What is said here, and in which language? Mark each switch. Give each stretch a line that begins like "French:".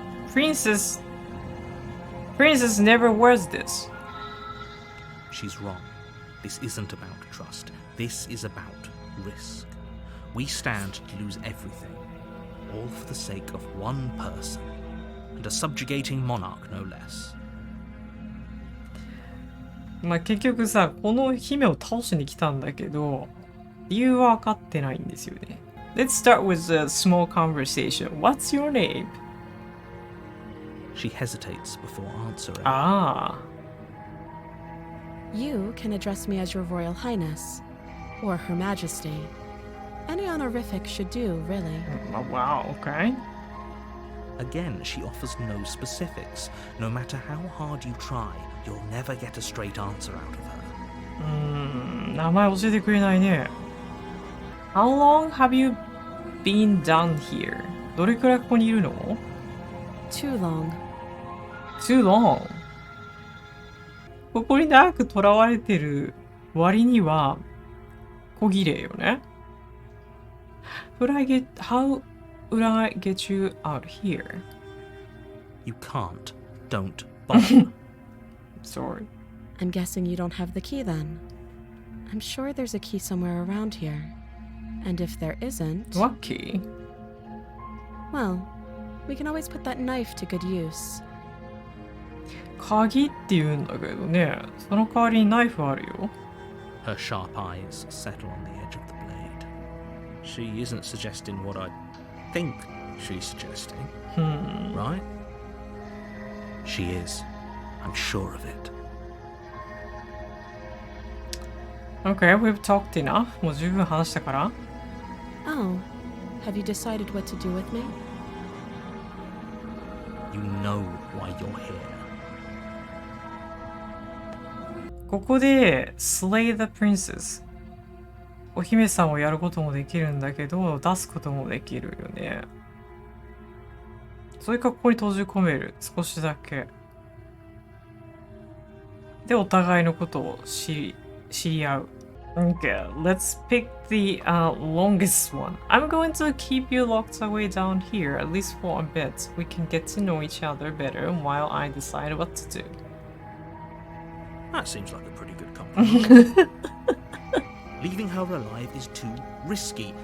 English: Princess never wears this. She's wrong. This isn't about trust. This is about risk. We stand to lose everything, all for the sake of one person, and a subjugating monarch no less.
Japanese: まあ結局さ、この姫を倒しに来たんだけど、理由は分かってないんですよね。
English: Let's start with a small conversation. What's your name? She hesitates before answering. You can address me as your Royal Highness, or Her Majesty. Any honorific should do, really. Wow, okay. Again, she offers no specifics. No matter how hard you try, you'll never get a straight answer out of her.
Japanese: 名前教えてくれないね。
English: How long have you been down here?
Japanese: どれくらいここにいるの？
English: Too long. Too long.
Japanese: ここに長く囚われてる割には小綺麗よね。
English: How would I get you out here? You can't. Don't bother. Sorry. I'm guessing you don't have the key then. I'm sure there's a key somewhere around here. And if there isn't... What key? Well, we can always put that knife to good use.
Japanese: 鍵って言うんだけどね。その代わりにナイフあるよ。
English: Her sharp eyes settle on the edge of the blade. She isn't suggesting what I think she's suggesting. Right? She is. I'm sure of it. Okay, we've talked enough.
Japanese: もう十分話したから。
English: Oh, have you decided what to do with me? You know why you're here.
Japanese: ここで Slay the Princess お姫さんをやることもできるんだけど出すこともできるよね。それかここに閉じ込める少しだけでお互いのことを知り合う。
English: Okay, let's pick the longest one. I'm going to keep you locked away down here at least for a bit. We can get to know each other better while I decide what to do. That seems like a pretty good compromise. Leaving her alive is too risky.